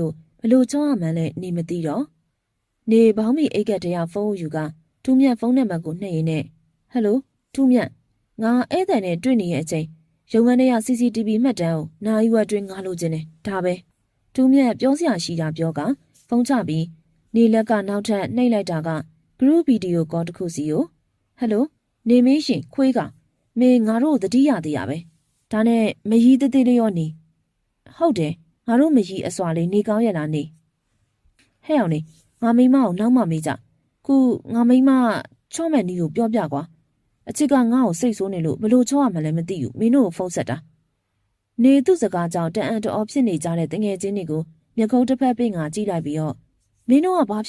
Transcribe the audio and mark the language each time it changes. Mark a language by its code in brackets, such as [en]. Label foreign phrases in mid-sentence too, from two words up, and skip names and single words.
[my] ကိုဘလို့ချောင်းရမှန်းလဲနေမသိတော့နေဘောင်းမီအိတ်ကတရဖုန်းယူကထူးမြတ်ဖုန်းနံပါတ်ကိုနှိပ်ရင်းနဲ့ဟယ်လိုထူးမြတ်ငါဧည့်သည်နဲ့တွေ့နေရဲ့အချိန်ရုံခန်းထဲက CCTV မှတ်တမ်းကိုနိုင်ဝက်တွင်ငါလိုချင်တယ်ဒါပဲထူးမြတ်ပြောစရာရှိတာပြောကဖုန်းချပြီးနေလက်ကနောက်ထပ်နှိပ်လိုက်တာက [en] group video call [my] တစ်ခုစီကိုဟယ်လိုနေမင်းရှင်ခွေးကမင်းငါတို့တတိယသေးရပဲဒါနဲ့မရီးသေးသေးလေးရောနေဟ ဟုတ်တယ်ငါတို့မကြီးအစွာလေးနေကောင်းရလားနေဟဲ့အောင်နေငါမိမကိုနောက်မှမေးကြခုငါမိမချော့မဲ့နီးကိုပြောပြကွာအချစ်ကငါ့ကိုစိတ်ဆိုးနေလို့ဘလို့ချော့ရမှလည်းမသိဘူးမင်းတို့ကိုဖုန်းဆက်တာနေသူ့စကားကြောင့်တန်အံ့တော်ဖြစ်နေကြတဲ့တငယ်ချင်းတွေကိုမျက်ခုံးတစ်ဖက်ပေးငါကြည့်လိုက်ပြီးတော့မင်းတို့ကဘာ